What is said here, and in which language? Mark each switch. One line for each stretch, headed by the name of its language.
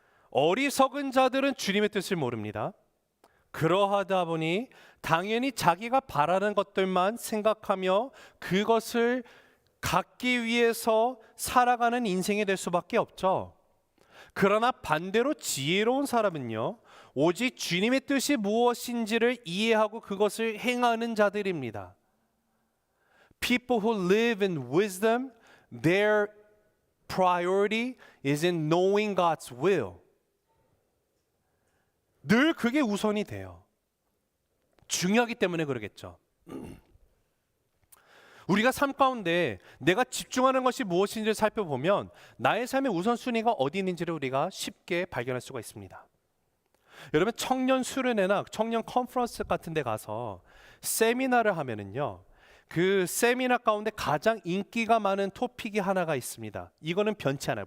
Korean: 어리석은 자들은 주님의 뜻을 모릅니다. 그러하다 보니 당연히 자기가 바라는 것들만 생각하며 그것을 갖기 위해서 살아가는 인생이 될 수밖에 없죠. 그러나 반대로 지혜로운 사람은요, 오직 주님의 뜻이 무엇인지를 이해하고 그것을 행하는 자들입니다.
English: People who live in wisdom, their priority is in knowing God's will.
Korean: 늘 그게 우선이 돼요. 중요하기 때문에 그러겠죠. 우리가 삶 가운데 내가 집중하는 것이 무엇인지를 살펴보면 나의 삶의 우선순위가 어디 있는지를 우리가 쉽게 발견할 수가 있습니다. 여러분, 청년 수련회나 청년 컨퍼런스 같은 데 가서 세미나를 하면은요, 그 세미나 가운데 가장 인기가 많은 토픽이 하나가 있습니다. 이거는 변치 않아요.